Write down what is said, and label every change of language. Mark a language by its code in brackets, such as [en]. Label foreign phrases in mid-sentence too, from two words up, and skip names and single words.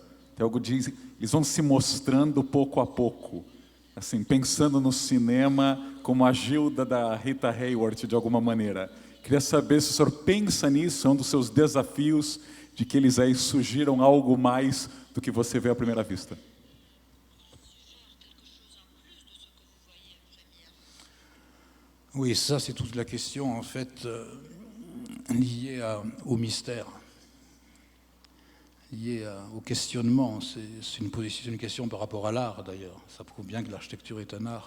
[pt] Tem algo de, eles vão se mostrando pouco a pouco. Assim, pensando no cinema como a Gilda da Rita Hayworth, de alguma maneira. Queria saber se o senhor pensa nisso, é um dos seus desafios, de que eles aí sugiram algo mais do que você vê à primeira vista. [fr] Oui, ça c'est toute la question en fait liée au mystère, liée au questionnement. C'est une question par rapport à l'art d'ailleurs. Ça prouve bien que l'architecture est un art.